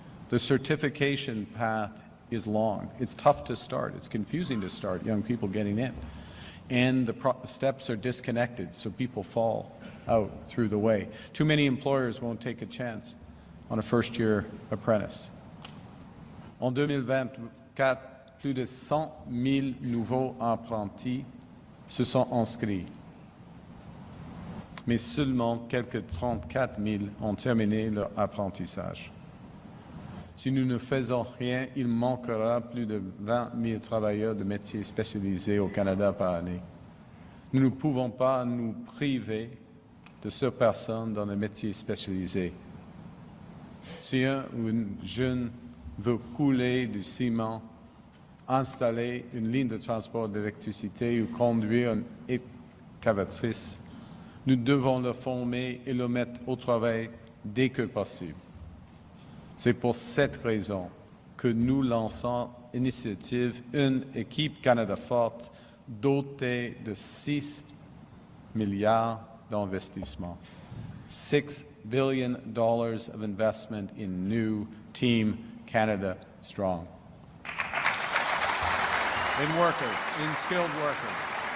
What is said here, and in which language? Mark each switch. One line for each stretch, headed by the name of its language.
English: The certification path is long. It's tough to start. It's confusing to start, young people getting in. And the steps are disconnected, so people fall out through the way. Too many employers won't take a chance on a first-year apprentice.
French: En 2024, plus de 100 000 nouveaux apprentis se sont inscrits, mais seulement quelques 34 000 ont terminé leur apprentissage. Si nous ne faisons rien, il manquera plus de 20 000 travailleurs de métiers spécialisés au Canada par année. Nous ne pouvons pas nous priver de ces personnes dans les métiers spécialisés. Si un ou une jeune veut couler du ciment, installer une ligne de transport d'électricité ou conduire une excavatrice, nous devons le former et le mettre au travail dès que possible. C'est pour cette raison que nous lançons l'initiative Une équipe Canada forte dotée de 6 milliards d'investissements.
English: $6 billion of investment in new Team Canada Strong. In workers, in skilled workers.